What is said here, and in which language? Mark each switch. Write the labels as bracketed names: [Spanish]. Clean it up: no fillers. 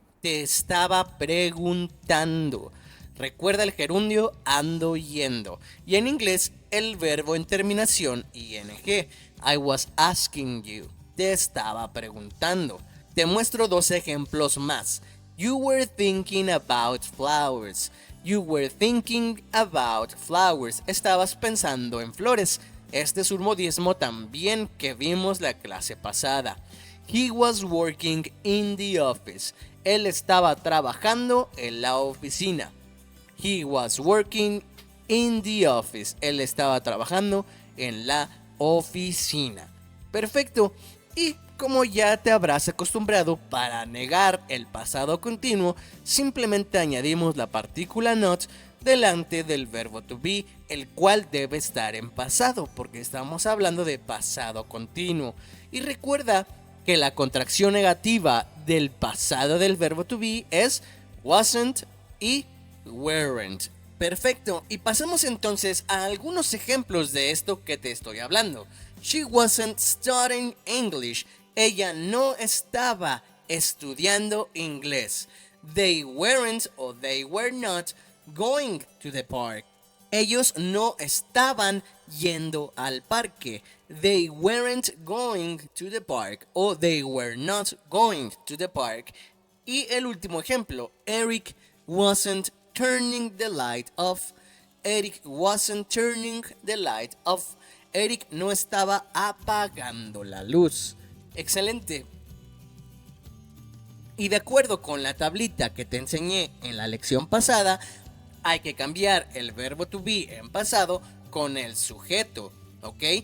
[Spanish] Te estaba preguntando. Recuerda el gerundio ando yendo. Y en inglés el verbo en terminación ing. [English] I was asking you. [Spanish] Te estaba preguntando. Te muestro dos ejemplos más. [English] You were thinking about flowers. You were thinking about flowers. [Spanish] Estabas pensando en flores. Este es un modismo también que vimos la clase pasada. [English] He was working in the office. [Spanish] Él estaba trabajando en la oficina. [English] He was working in the office. [Spanish] Él estaba trabajando en la oficina. Perfecto. Y como ya te habrás acostumbrado, para negar el pasado continuo, simplemente añadimos la partícula not delante del verbo to be, el cual debe estar en pasado, porque estamos hablando de pasado continuo. Y recuerda que la contracción negativa del pasado del verbo to be es wasn't y weren't. Perfecto, y pasamos entonces a algunos ejemplos de esto que te estoy hablando. [English] She wasn't studying English. [Spanish] Ella no estaba estudiando inglés. [English] They weren't o they were not going to the park. [Spanish] Ellos no estaban yendo al parque. [English] They weren't going to the park o they were not going to the park. [Spanish] Y el último ejemplo, [English] Eric wasn't turning the light off. Eric wasn't turning the light off. [Spanish] Eric no estaba apagando la luz. Excelente. Y de acuerdo con la tablita que te enseñé en la lección pasada, hay que cambiar el verbo to be en pasado con el sujeto, ¿ok?